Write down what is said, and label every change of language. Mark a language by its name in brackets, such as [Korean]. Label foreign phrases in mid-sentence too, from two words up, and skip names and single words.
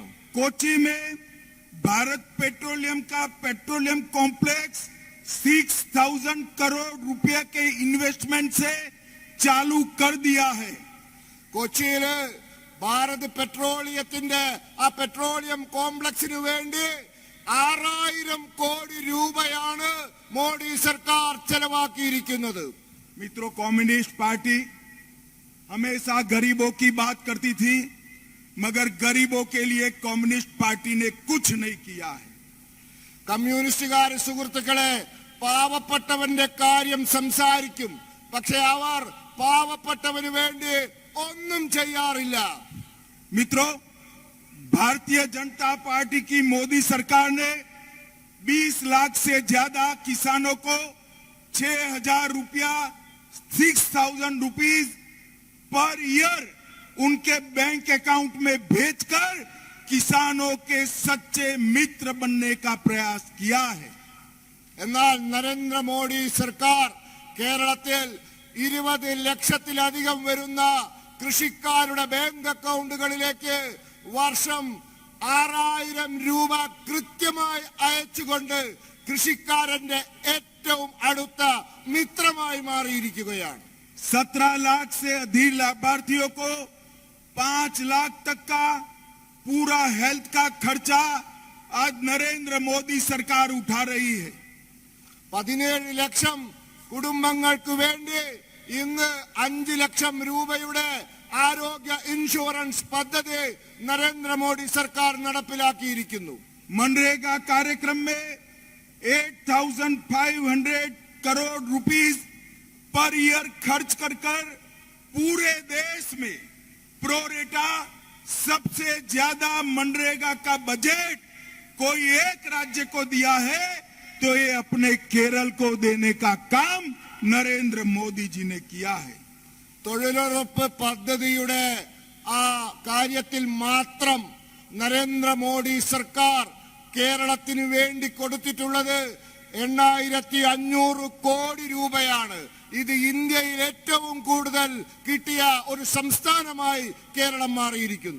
[Hindi] कोच्चि में भारत पेट्रोलियम का [English] petroleum complex [Hindi] 6,000 करोड़ रुपए के इन्वेस्टमेंट से चालू कर दिया है. [Malayalam] കൊച്ചിയില് ഭാരത് പെട്രോളിയത്തിന്റെ ആ പെട്രോളിയം കോംപ്ലക്സിന് വേണ്ടി 6,000 കോടി രൂപയാണ് മോഡി സർക്കാർ ചെലവാക്കിയിരിക്കുന്നത്. [Hindi] मित्रों, कम्युनिस्ट पार्टी हमेशा गरीबों की बात करती थी, मगर गरीबों के लिए कम्युनिस्ट पार्टी ने कुछ नहीं किया है। [Malayalam] കമ്മ്യൂണിസ്റ്റുകാർ സുഹൃത്തുക്കളെ പാവപ്പെട്ടവന്റെ കാര്യം സംസാരിക്കും, പക്ഷെ അവർ പാവപ്പെട്ടവന് വേണ്ടി ഒന്നും ചെയ്യാറില്ല. [Hindi] मित्रों, भारतीय जनता पार्टी की मोदी सरकार ने 20 लाख से ज्यादा किसानों को 6,000 रुपया 6,000 [English] rupees per year [Hindi] उनके [English] bank account [Hindi] में भेजकर किसानों के सच्चे मित्र बनने का प्रयास किया है. [Malayalam] എന്നാൽ നരേന്ദ്രമോദി സർക്കാർ കേരളത്തിൽ 20 ലക്ഷത്തിലധികം വരുന്ന കൃഷിക്കാരുടെ ബാങ്ക് അക്കൗണ്ടുകളിലേക്ക് വർഷം 6,000 രൂപ കൃത്യമായി അയച്ചുകൊണ്ട് കൃഷിക്കാരന്റെ ഏറ്റവും അടുത്ത മിത്രമായി മാറിയിരിക്കുകയാണ്. [Hindi] 17 लाख से अधिक लाभार्थियों को 5 लाख तक का पूरा हेल्थ का खर्चा आज नरेंद्र मोदी सरकार उठा रही है. [Malayalam] 17 ലക്ഷം കുടുംബങ്ങൾക്ക് വേണ്ടി ഇന്ന് 5 ലക്ഷം രൂപയുടെ ആരോഗ്യ ഇൻഷുറൻസ് പദ്ധതി നരേന്ദ്രമോദി സർക്കാർ നടപ്പിലാക്കിയിരിക്കുന്നു. [Hindi] मनरेगा कार्यक्रम में 8,500 करोड़ [English] rupees per year [Hindi] खर्च कर पूरे देश में प्रोरेटा सबसे ज्यादा मनरेगा का बजट कोई एक राज्य को दिया है तो ये अपने केरल को देने का काम नरेंद्र मोदी जी ने किया है. [Malayalam] തൊഴിലുറപ്പ് പദ്ധതിയുടെ ആ കാര്യത്തിൽ മാത്രം നരേന്ദ്രമോദി സർക്കാർ കേരളത്തിന് വേണ്ടി കൊടുത്തിട്ടുള്ളത് 8,500 കോടി രൂപയാണ്. ഇത് ഇന്ത്യയിൽ ഏറ്റവും കൂടുതൽ കിട്ടിയ ഒരു സംസ്ഥാനമായി കേരളം മാറിയിരിക്കുന്നു.